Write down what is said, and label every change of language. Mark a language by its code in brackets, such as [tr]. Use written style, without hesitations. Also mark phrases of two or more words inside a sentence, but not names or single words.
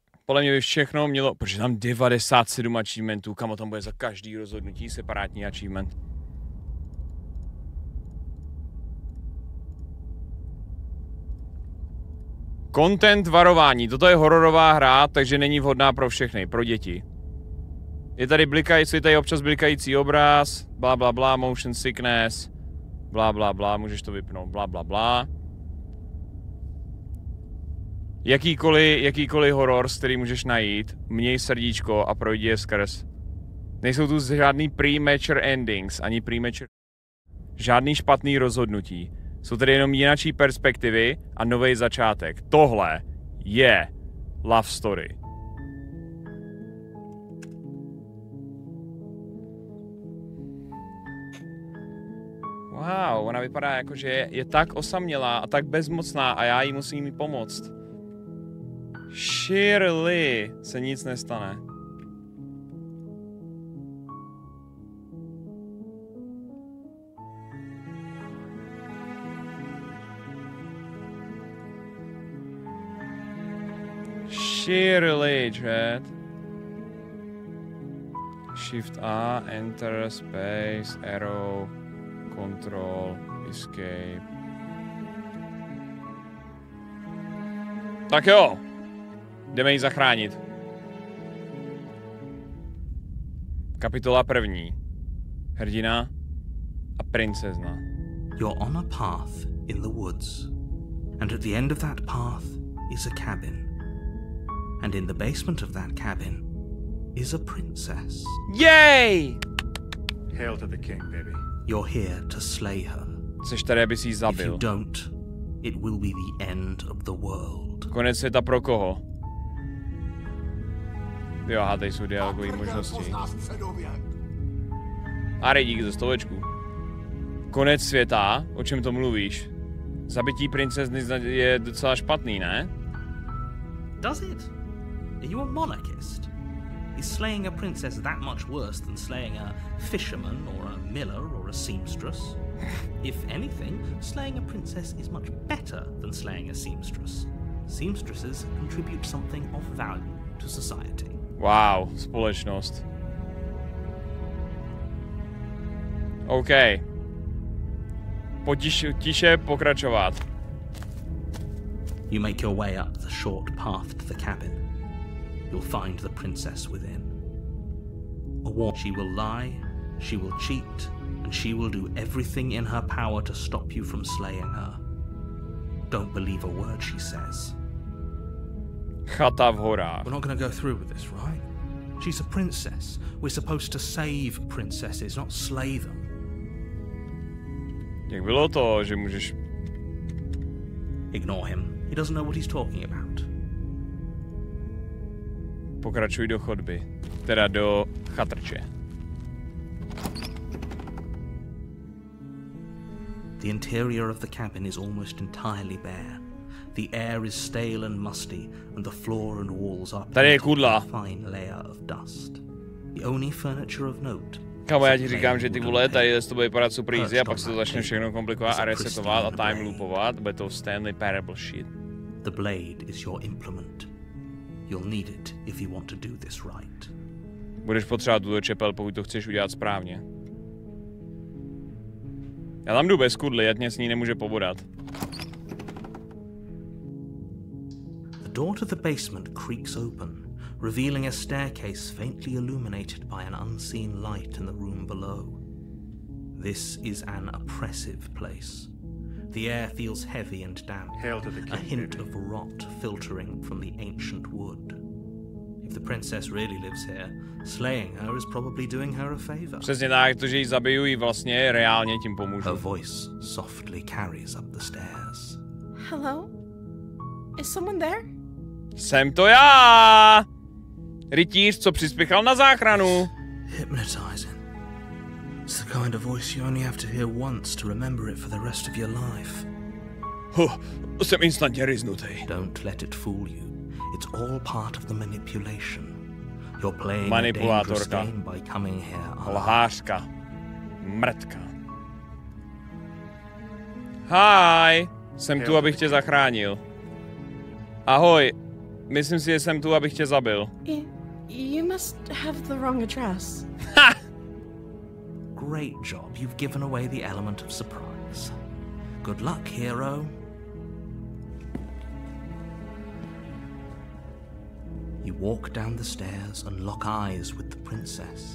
[cs] podle mě by všechno mělo, protože tam 97 achievementů, kamo tam bude za každý rozhodnutí separátní achievement. Content varování. Toto je hororová hra, takže není vhodná pro všechny, pro děti. Je tady občas blikající obraz, bla bla bla, [en] motion sickness, [cs] bla bla bla, můžeš to vypnout, bla bla bla. Jakýkoliv horor, z který můžeš najít, měj srdíčko a projdi je skrz. Nejsou tu žádný [en] premature endings, [cs] ani žádný špatný rozhodnutí. Jsou tady jenom jinačí perspektivy a nový začátek. Tohle je [en] love story. [cs] Wow, ona vypadá jako, že je tak osamělá a tak bezmocná a já jí musím jí pomoct. Shirley se nic nestane. Shirley, chat. [en] Shift A, enter, space, arrow, control, escape. [cs] Tak jo. Jdeme ji zachránit. Kapitola 1. Hrdina a princezna. [en] You're on a path in the woods, and at the end of that path is a cabin. And in the basement of that cabin is a princess. Yay! Hail to the king, baby. You're here to slay her. [cs] Jseš tady, aby si ji [en] If [cs] zabil. [en] you don't, it will be the end of the world. [cs] Konec světa pro koho? Jo, aha, tady jsou dialogové možnosti. Ary, díky za stovečku. Konec světa? O čem to mluvíš? Zabití princezny je docela špatný, ne? [en] Does it? Are you a monarchist? Is slaying a princess that much worse than slaying a fisherman or a miller or a seamstress? If anything, slaying a princess is much better than slaying a seamstress. Seamstresses contribute something of value to society. [cs] Wow, společnost. OK. Tiše pokračovat. [en] You make your way up the short path to the cabin. You'll find the princess within. She will lie, she will cheat, and she will do everything in her power to stop you from slaying her. Don't believe a word she says. [cs] Chata v horách. [en] We're not going to go through with this, right? She's a princess. We're supposed to save princesses, not slay them. [cs] Jak bylo to, že můžeš... [en] Ignore him. He doesn't know what he's talking about. [cs] Pokračuj do chodby. Teda do chatrče. [en] The interior of the cabin is almost entirely bare. The air is stale and musty, and the floor and walls are painted with a fine layer of dust. The only furniture of note. [cs] Kámo, já ti říkám, že ty vole, tady to bude vypadat [en] super easy [cs] a pak se to začne všechno komplikovat a resetovat a time loopovat. Bude to Stanley Parable shit. [en] The blade is your implement. You'll need it if you want to do this right. [cs] Budeš potřebovat tuto čepel, pokud to chceš udělat správně. Já tam jdu bez kudly, ať mě s ní nemůže pobodat. [en] The door to the basement creaks open, revealing a staircase faintly illuminated by an unseen light in the room below. This is an oppressive place. The air feels heavy and damp, a hint of rot filtering from the ancient wood. If the princess really lives here, slaying her is probably doing her a favor. [cs] Přesně tak, to, že ji zabiju, jí vlastně reálně tím pomůžu. [en] Her voice softly carries up the stairs. Hello? Is someone there? [cs] Jsem to já! Rytíř, co přispěchal na záchranu. [en] Hypnotizing. It's the kind of voice you only have to hear once to remember it for the rest of your life. [cs] Jsem instantně ryznutý. [en] Don't let it fool you. It's all part of the manipulation. You're playing a dangerous game by coming here. [cs] Lhářka. Mrtka. Hi! Jsem tu, abych tě zachránil. Ahoj. myslím si, že jsem tu, abych tě zabil. [en] You must have the wrong address. Ha! Great job. You've given away the element of surprise. Good luck, hero. You walk down the stairs and lock eyes with the princess.